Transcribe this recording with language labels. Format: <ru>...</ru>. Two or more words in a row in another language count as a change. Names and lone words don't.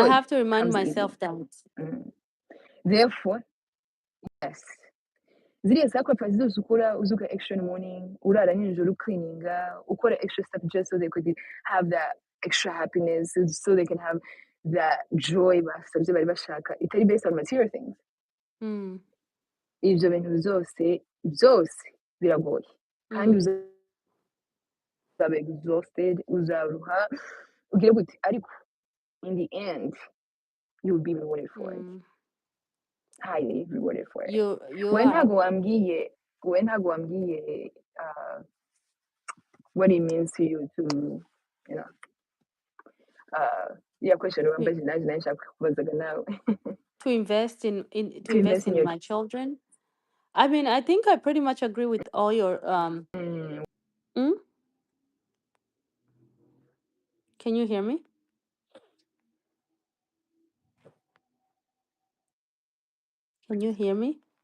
<en>I have to remind myself that. Therefore, yes. Ziriya sacrifices</en> <rw>zose ukora, uzuka</rw> <en>extra in the morning,</en> <rw>urara nijoro cleaninga, ukora</rw> <en>extra stuff just so they could have that extra happiness, so they can have that joy</en> <rw>basabye bari bashaka, itari</rw> <en>based on material things. Ibyo bintu byose biragoye, kandi uzaba exhausted, uzaruha, ugire gute, ariko in the end you will be rewarded for it. highly rewarded for it. You</en> <rw>Wowe</rw> <en>are.</en> <rw>ntago wambwiye wowe ntago wambwiye</rw> <en>what it means to you to, you know, yeah, question to</en> <rw>wambaje naje nshaka kubazaga nawe.</rw> <en>to invest in to To invest invest in in your my children. I mean, I think I pretty much agree with all your mm, mm? Can you hear me? Can you hear me?</en>